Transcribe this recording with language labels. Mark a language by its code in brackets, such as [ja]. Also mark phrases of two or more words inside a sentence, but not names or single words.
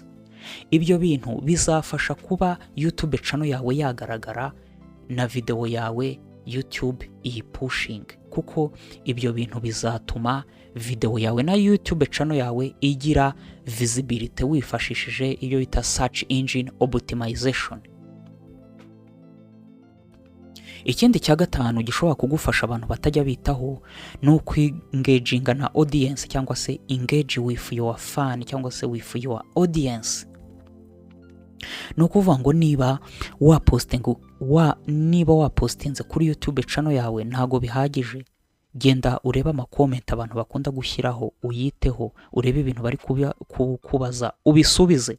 [rw] Ibyo bintu bizafasha kuba [en] YouTube channel [rw] yawe yagaragara na video yawe YouTube iyi pushing, kuko ibyo bintu bizatuma video yawe na [en] YouTube channel [rw] yawe igira visibility wifashishije iyo bita [en] Search Engine Optimization. [rw] Ikindi cya gatanu gishobora kugufasha abantu batajya bitaho ni ukwengaginga na audience, cyangwa se [en] engage with your fan [rw] cyangwa se [en] with your audience. [rw] Ni ukuvuga ngo niba wapostinze kuri [en] YouTube channel [rw] yawe ntago bihagije, genda ureba ama comment abantu bakunda gushyiraho, uyiteho, urebe ibintu bari kubaza ubisubize.